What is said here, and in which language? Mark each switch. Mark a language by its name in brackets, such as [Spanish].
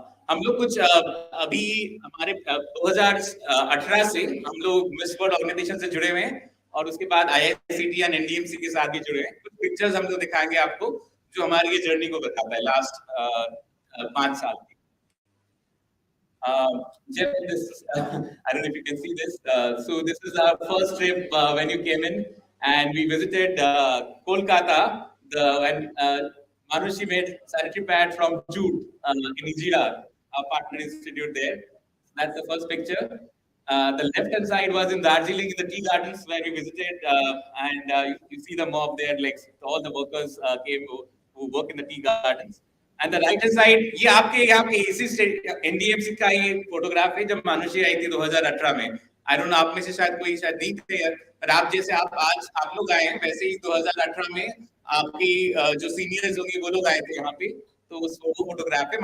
[Hindi] हम लोग कुछ अभी हमारे 2018 से हम लोग मिस वर्ल्ड ऑर्गेनाइजेशन से जुड़े हुए हैं, और उसके बाद IICT या NDMC के साथ भी जुड़े हैं। कुछ पिक्चर्स हम लोग दिखाएंगे आपको जो हमारी ये जर्नी को बताता है लास्ट 5 साल की। [English] This, I don't know if you can see this. So this is our first trip when you came in, and we visited Kolkata. When Manushi made sanitary pad from jute in Ijira, our partner institute there. That's the first picture. The left-hand side was in Darjeeling, in the tea gardens where we visited, and you see the mob there, like all the workers came who work in the tea gardens. And the right hand side, [Hindi] ये आपके यहाँ पे इसी NDMC का ये photograph है जब मानुषी आई थी 2018 में। [English] I don't know, [Hindi] आप में से शायद कोई शायद नहीं थे यार, पर आप जैसे आज आप लोग आए हैं, वैसे ही 2018 में आपकी जो सीनियर्स होंगे वो लोग आए थे यहाँ पे, तो वो फोटोग्राफ है।